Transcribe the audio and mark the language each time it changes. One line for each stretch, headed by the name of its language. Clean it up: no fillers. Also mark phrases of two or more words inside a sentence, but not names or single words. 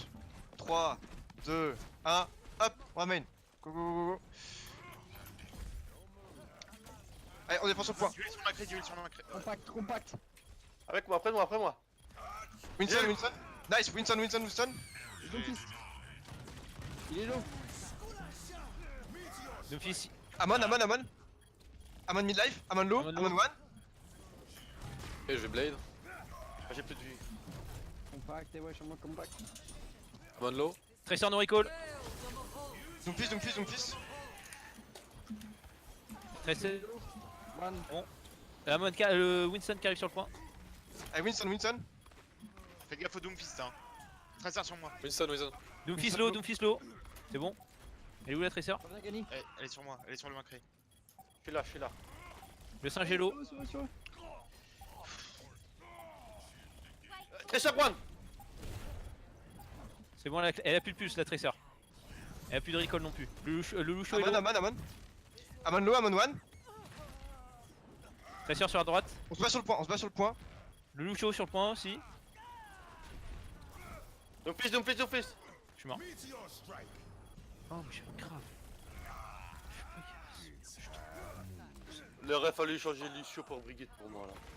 French: 3, 2, 1, hop, on va main. Go. Allez, on défend sur le point. Duel sur le Macri. Compact. Avec moi, après moi. Winston. Nice, Winston. Doomfist. Il est low. Doomfist. Amon. Amon midlife, Amon low, Amon low. Amon one. Et je vais blade. Ah, j'ai plus de vie. Compact, et ouais, sur moi compact.
English: One low. Tracer no recall.
French: Doomfist. Tracer. One. Amon, Winston qui arrive sur le point. Allez, Winston. Faites gaffe au Doomfist, hein. Tracer sur moi. Winston. Doomfist low. C'est bon. Elle est où la Tracer? Elle est sur moi, elle est sur le Macri. Je suis là. Le singe est low. Tracer one. C'est bon, elle a plus de puce la Tracer. Elle a plus de recall non plus. Le Lucio est low. Amon. Amon low, Amon one. Tracer sur la droite. On se bat sur le point. Le Lucio sur le point aussi. Doomfist. Je suis mort. Oh, mais je suis grave. Il aurait fallu changer Lucio pour Brigitte pour moi là.